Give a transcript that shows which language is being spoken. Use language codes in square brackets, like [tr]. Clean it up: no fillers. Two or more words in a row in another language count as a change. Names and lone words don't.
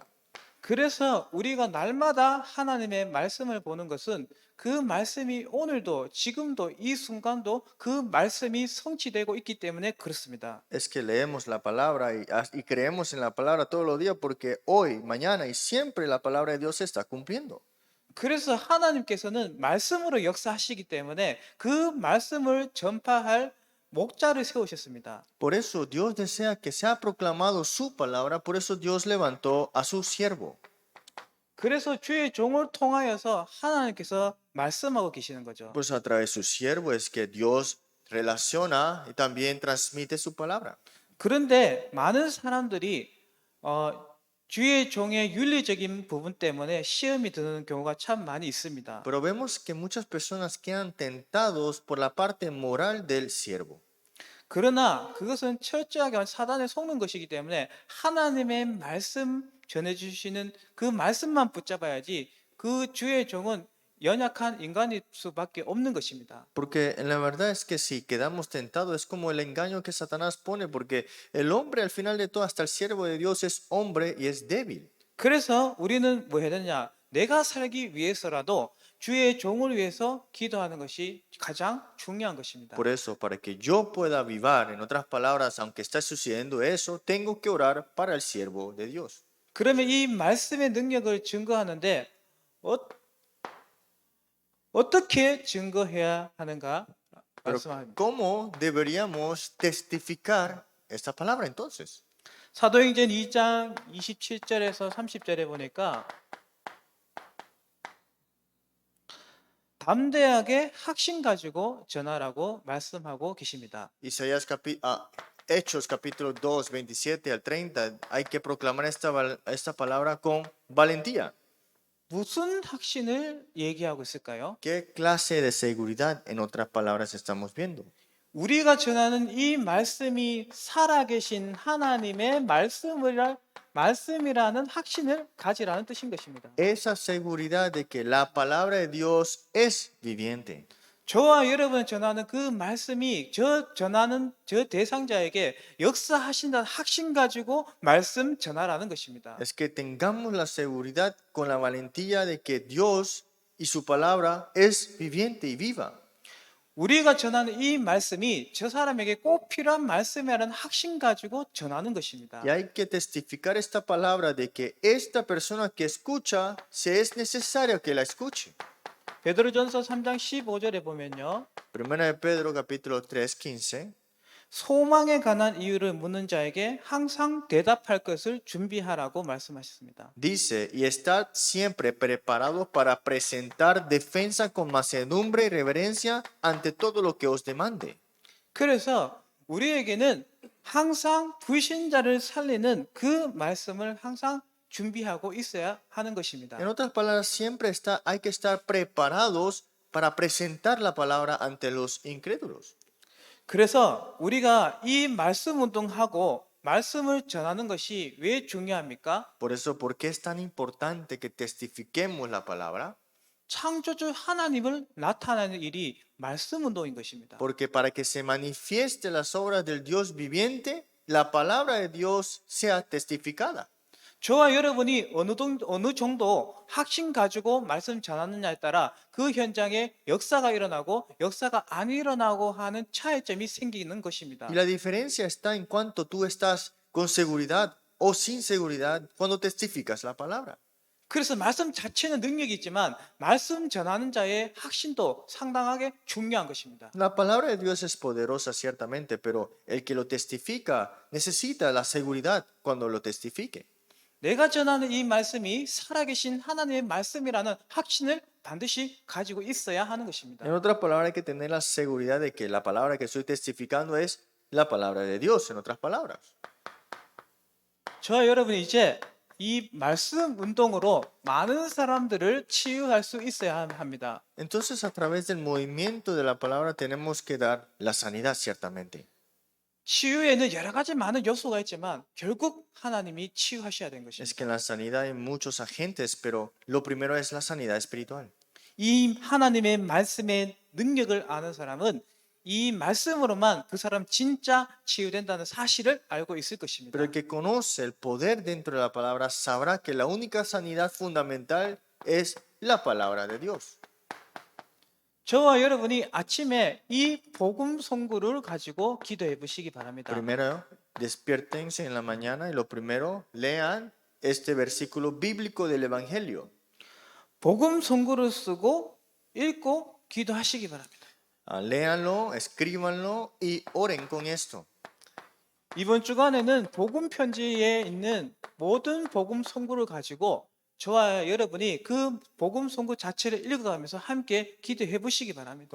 [ko] 그래서 우리가 날마다 하나님의 말씀을 보는 것은 그 말씀이 오늘도 지금도 이 순간도 그 말씀이 성취되고 있기 때문에 그렇습니다. [es] Es que leemos la palabra y creemos en la palabra todos los días porque hoy, mañana y siempre la palabra de Dios se está cumpliendo. [ko] 그래서 하나님께서는 말씀으로 역사하시기 때문에 그 말씀을 전파할 목자를 세우셨습니다. [es] Por eso Dios desea que sea proclamado su palabra, por eso Dios levantó a su siervo. [ko] 그래서 주의 종을 통하여서 하나님께서 말씀하고 계시는 거죠. [es] Pues a través de su siervo es que Dios relaciona y también transmite su palabra. [ko] 그런데 많은 사람들이 주의 종의 윤리적인 부분 때문에 시험이 드는 경우가 참 많이 있습니다. [es] Pero vemos que muchas personas quedan tentados por la parte moral del siervo. [ko] 그러나 그것은 철저하게 사단에 속는 것이기 때문에 하나님의 말씀 전해주시는 그 말씀만 붙잡아야지 그 주의 종은 연약한 인간일 수밖에 없는 것입니다. [es] Porque la verdad es que si quedamos tentados es como el engaño que Satanás pone, porque el hombre al final de todo, hasta el siervo de Dios es hombre y es débil. [ko] 그래서 우리는 뭐 해야 되냐? 내가 살기 위해서라도 주의 종을 위해서 기도하는 것이 가장 중요한 것입니다. [es] Por eso, para que yo pueda vivir, en otras palabras, aunque está sucediendo eso, tengo que orar para el siervo de Dios. [ko] 그러면 이 말씀의 능력을 증거하는데 어떻게 증거해야 하는가 [es] Pero [ko] 말씀합니다. [es] ¿cómo deberíamos testificar esta palabra entonces? [ko] 사도행전 2장 27절에서 30절에 보니까 담대하게 확신 가지고 전하라고 말씀하고 계십니다. [es] Hechos capítulo 2, 27 al 30, hay que proclamar esta palabra con valentía. [ko] 무슨 확신을 얘기하고 있을까요? [es] ¿Qué clase de seguridad, en otras palabras, estamos viendo? [ko] 우리가 전하는 이 말씀이 살아계신 하나님의 말씀이라는 확신을 가지라는 뜻인 것입니다. [es] Esa seguridad de que la palabra de Dios es viviente. [ko] 저와 여러분 전하는 그 말씀이 전하는 저 대상자에게 역사하신다는 확신 가지고 말씀 전하라는 것입니다. [es] Es que tengamos la seguridad con la valentía de que Dios y su palabra es viviente y viva. [ko] 우리가 전하는 이 말씀이 저 사람에게 꼭 필요한 말씀이라는 확신 가지고 전하는 것입니다. [es] Y hay que testificar esta palabra de que esta persona que escucha, se es necesario que la escuche. [ko] 베드로전서 3장 15절에 보면요. [es] Primera de Pedro capítulo 3, 15. [ko] 소망에 관한 이유를 묻는 자에게 항상 대답할 것을 준비하라고 말씀하셨습니다. [es] Dice, y estad siempre preparados para presentar defensa con mansedumbre y reverencia ante todo lo que os demande. [ko] 그래서 우리에게는 항상 불신자를 살리는 그 말씀을 항상 준비하고 있어야 하는 것입니다. [es] En otras palabras, siempre hay que estar preparados para presentar la palabra ante los incrédulos. [ko] 그래서 우리가 이 말씀 운동하고 말씀을 전하는 것이 왜 중요합니까? [es] Por eso, ¿por qué es tan importante que testifiquemos la palabra? [ko] 창조주 하나님을 나타내는 일이 말씀 운동인 것입니다. [es] Porque para que se manifieste las obras del Dios viviente, la palabra de Dios sea testificada. [ko] 저와 여러분이 어느 정도 확신 가지고 말씀 전하느냐에 따라 그 현장에 역사가 일어나고 역사가 안 일어나고 하는 차이점이 생기는 것입니다. [es] Y la diferencia está en cuanto tú estás con seguridad o sin seguridad cuando testificas la palabra. [ko] 그래서 말씀 자체는 능력이 있지만 말씀 전하는 자의 확신도 상당하게 중요한 것입니다. [es] La palabra de Dios es poderosa ciertamente, pero el que lo testifica necesita la seguridad cuando lo testifique. [ko] 내가 전하는 이 말씀이 살아계신 하나님의 말씀이라는 확신을 반드시 가지고 있어야 하는 것입니다. [es] En otras palabras, hay que tener la seguridad de que la palabra que estoy testificando es la palabra de Dios, en otras palabras. [ko] 저와 여러분이 이제 이 말씀 운동으로 많은 사람들을 치유할 수 있어야 합니다. [es] Entonces, a través del movimiento de la palabra tenemos que dar la sanidad ciertamente. [ko] 치유에는 여러 가지 많은 요소가 있지만 결국 하나님이 치유하셔야 되는 [es] Es que en [ko] 것입니다. [es] la sanidad hay muchos agentes, pero lo primero es la sanidad espiritual. [ko] 이 하나님의 말씀의 능력을 아는 사람은 이 말씀으로만 그 사람 진짜 치유된다는 사실을 알고 있을 것입니다. [es] Pero el que conoce el poder dentro de la palabra sabrá que la única sanidad fundamental es la palabra de Dios. [ko] 저와 여러분이 아침에 이 복음 송구를 가지고 기도해 보시기 바랍니다. [es] Primero, despiértense en la mañana y lo primero, lean este versículo bíblico del Evangelio. [ko] 복음 송구를 쓰고 읽고 기도하시기 바랍니다. [es] Léanlo, escríbanlo y oren con esto. [ko] 이번 주간에는 복음 편지에 있는 모든 복음 송구를 가지고 저와 여러분이 그 복음 송구 자체를 읽어가면서 함께 기도해 보시기 바랍니다.